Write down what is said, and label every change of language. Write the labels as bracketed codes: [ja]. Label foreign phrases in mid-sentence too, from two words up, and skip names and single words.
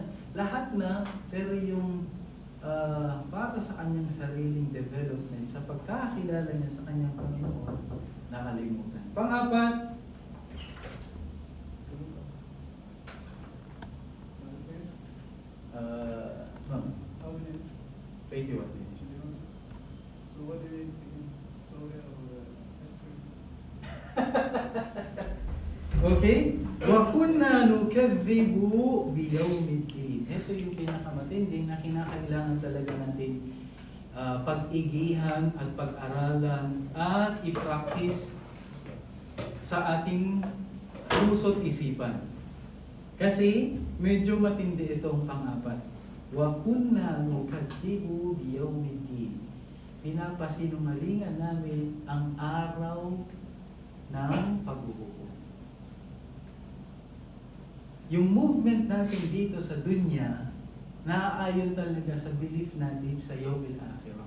[tl] Lahat na, pero yung para sa kanyang sariling development, sa pagkakilala niya sa kanyang Panginoon, nakalimutan. Pang-apat, ma'am, [en] How many? 81. So what do you think? Soda or ice cream? [ar] Okay? وَكُنَّا نُكَذِّبُ بِيَوْمِ الدِّينِ. [tl] Ito yung pinakamatindi na kinakailangan talaga natin pag-igihan at pag-aralan at i-practice sa ating puso't isipan. Kasi medyo matindi itong pang-apat. [ar] وَكُنَّا نُكَذِّبُ بِيَوْمِ الدِّينِ. [tl] Pinapasinungalingan namin ang araw ng paghuhukom. Yung movement natin dito sa dunya, naaayon talaga sa belief natin sa [ar] يوم الآخرة.